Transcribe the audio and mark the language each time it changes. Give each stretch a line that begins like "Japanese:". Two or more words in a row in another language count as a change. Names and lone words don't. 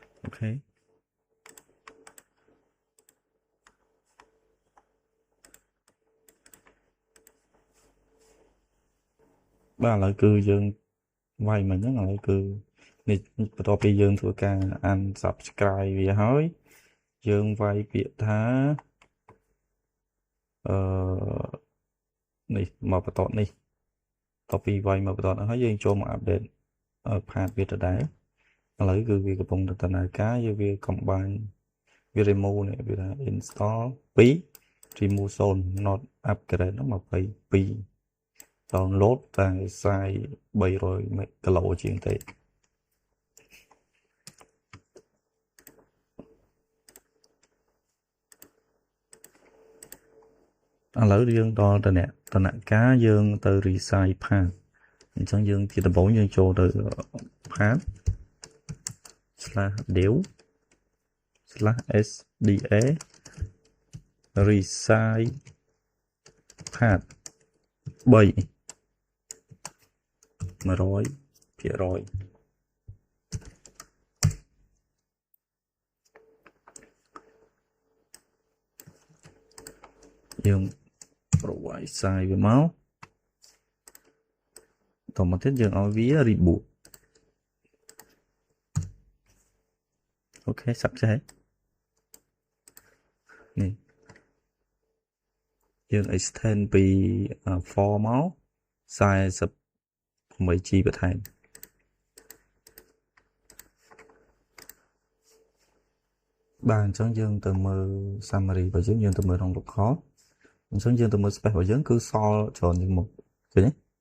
Khmer: ok បាទឥឡូវគឺយើងវាយមិញហ្នឹងឥឡូវគឺនេះបន្ទាប់ពីយើងធ្វើការ unsubscribe វាហើយយើងវាយពាក្យថា នេះមកបន្តនេះបន្ទាប់ពីវាយមកបន្តហើយយើងចូលមក update ផាតវាទៅដែរឥឡូវគឺវាកំពុងតែដំណើរការយើងវា combine វា remove នេះវាថា
English: install 2 remove 0 not upgrade
Khmer: ហ្នឹង22 download តែ300 MB ជាងទេឥ ឡូវយើងដល់តំណការយើងទៅ resize path អញ្ចឹងយើងជាដំបូងយើងចូលទៅ path
English: /dev /sda resize path 3 100%
Khmer: យើង provide size វាមកតមកទៀតយើងឲ្យវា reboot អូខេសັບចេះនេះយើង extend ពី for មក 48G បន្ថែមបាទអញ្ចឹងយើងទៅមើល summary របស់យើងទៅមើលក្នុង local អញ្ចឹងយើងទៅមើល space របស់យើងគឺសល់ច្រើនជាងមុខឃើញទេ